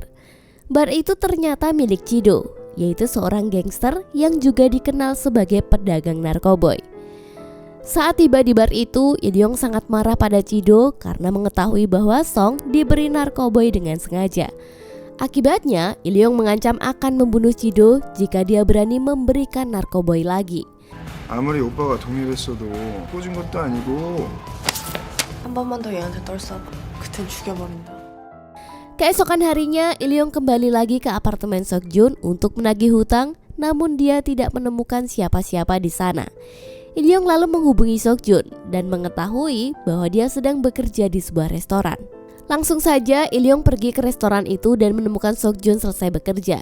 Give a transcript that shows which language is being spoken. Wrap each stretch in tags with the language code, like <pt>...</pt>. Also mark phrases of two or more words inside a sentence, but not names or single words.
<id>Bar itu ternyata milik Chido, yaitu seorang gangster yang juga dikenal sebagai pedagang narkoboy. Saat tiba di bar itu, Ilyong sangat marah pada Chido karena mengetahui bahwa Song diberi narkoboy dengan sengaja. Akibatnya, Ilyong mengancam akan membunuh Chido jika dia berani memberikan narkoboy lagi.</id> <ko>아무리 오빠가 독립했어도 꽂은 것도 아니고. 한 번만 더 얘한테 떨어봐. 그땐 죽여버린다.</ko> <id>Keesokan harinya, Ilyong kembali lagi ke apartemen Seokjun untuk menagih hutang, namun dia tidak menemukan siapa-siapa di sana. Ilyong lalu menghubungi Seokjun dan mengetahui bahwa dia sedang bekerja di sebuah restoran. Langsung saja Ilyong pergi ke restoran itu dan menemukan Seokjun selesai bekerja.</id>